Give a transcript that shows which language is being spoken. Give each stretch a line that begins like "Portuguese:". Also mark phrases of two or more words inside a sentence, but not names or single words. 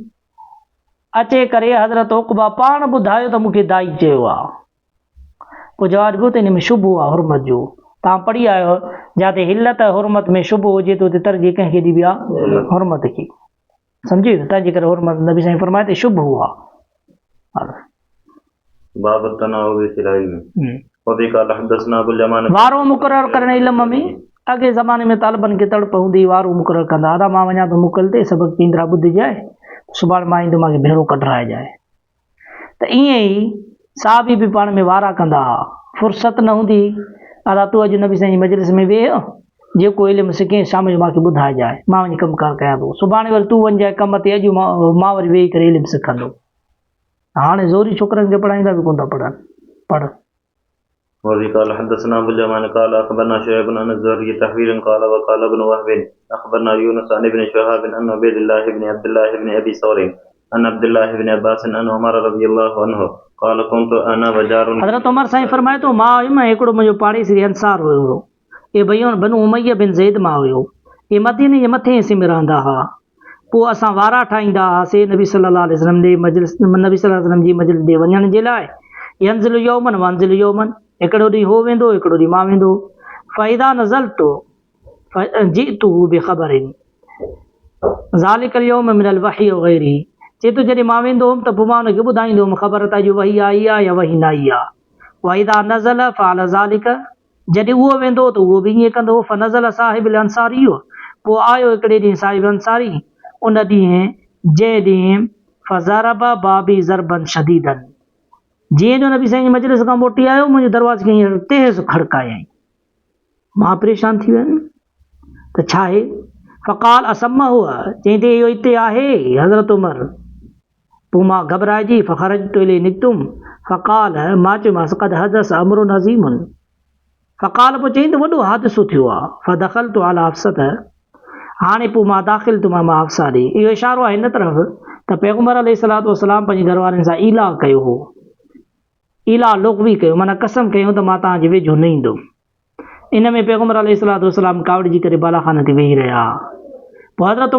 Sindhi: अचे करे हज़रत उक़बा पाण ॿुधायो त मूंखे दाई चयो आहे पोइ जवाबु ॾियो त हिन में शुबो आहे हुरमत जो तव्हां पढ़ी आयो जिते हिलत हुरमत में शुबो हुजे त उते तरजीह कंहिंखे ॾिबी आहे हुरमत खे सम्झी तंहिंजे करे हुरमत नबी साईं फरमाए त शुभ हुआ
Arabic: باب التناوب في العلم وبه قال حدثنا أبو اليمان
Sindhi: वारो मुक़ररु करणु इल्म में अॻे ज़माने में तालिबनि खे तड़प हूंदी वारो मुक़ररु कंदा हुआ मां वञा थो मुकल ते सबक़ पींदरा ॿुधिजाए सुभाणे मां ईंदो मूंखे भेरो कढराइजाए त ईअं ई साहबी बि पाण में वारा कंदा हुआ फ़ुर्सत न हूंदी अला तूं अॼु नबी साईं जी मजलिस में वेह जेको इल्मु सिखे शाम जो मूंखे ॿुधाइजाए मां वञी कमकार कयां थो सुभाणे वरी तूं वञिजाए कम ते अॼु मां वरी वेही करे इल्मु सिखंदो हाणे ज़ोरी छोकिरनि खे पढ़ाईंदा बि कोन था पढ़नि पढ़
Arabic: وبه قال حدثنا ابو اليمان قال اخبرنا شعيب عن الزهري تحويلا قال وقال ابن وهب اخبرنا يونس عن ابن شهاب عن عبيد الله بن عبد الله بن ابي ثور عن عبد الله بن عباس عن عمر رضي الله عنه قال كنت انا وجار
Sindhi: حضرت عمر साईं फरमाए थो मां हिकिड़ो मुंहिंजो पाड़ेसी अंसार हुयो ये बनु उमैया बिन ज़ैद मां हुयो ये मदीने जे मथे हिसे में रहंदा हुआ पोइ असां वारा ठाहींदा हुआसीं नबी
Arabic: صلى الله عليه وسلم
Sindhi: जे मजलिस नबी
Arabic: صلى الله عليه وسلم
Sindhi: जी मजलिस ते वञण जे लाइ
Arabic: ينزل يوما وأنزل يوما
Sindhi: हिकिड़ो ॾींहुं हो वेंदो हिकिड़ो ॾींहुं मां वेंदो
Arabic: فإذا نزلت جئته بخبر ذلك اليوم من الوحي
Sindhi: वग़ैरह चए थो जॾहिं मां वेंदो हुउमि त पोइ मां हुनखे ॿुधाईंदो हुउमि ख़बर त अॼु वही आई आहे या वही न आई आहे
Arabic: فإذا نزل فعل ذلك
Sindhi: जॾहिं उहो वेंदो त उहो बि ईअं कंदो
Arabic: فنزل صاحبي الأنصاري
Sindhi: पोइ आयो हिकिड़े ॾींहुं साहिब अंसारी उन ॾींहुं जंहिं ॾींहुं
Arabic: فضرب بابي ضربا شديدا
Sindhi: जीअं जो नबी साईं जी मजलिस खां मोटी आयो मुंहिंजे दरवाज़े खे हींअर तेज़ खड़कायईं मां परेशान थी वियुमि त छा आहे
Arabic: فقال أثم هو
Sindhi: चईं इहो हिते आहे हज़रत उमर पोइ मां घबराइजी
Arabic: فخرجت إليه
Sindhi: निकितुमि फ़क़ाल मां चयोमांसि
Arabic: قد حدث أمر عظيم فقال
Sindhi: पोइ चईं त वॾो हादिसो थियो आहे
Arabic: فدخلت على حفصة
Sindhi: हाणे पोइ मां दाख़िल थियुमि मां हफ़्सा ॾे इहो इशारो आहे हिन तरफ़ त पैगम्बर
Arabic: عليه الصلاة والسلام
Sindhi: पंहिंजे घर वारनि सां इला कयो हो इला लुग़वी कयो माना कसम कयूं त मां तव्हांजे वेझो न ईंदुमि इन में पैगम्बर
Arabic: عليه الصلاة والسلام
Sindhi: कावड़जी करे बालाखाने ते वेही रहिया पोइ हज़रत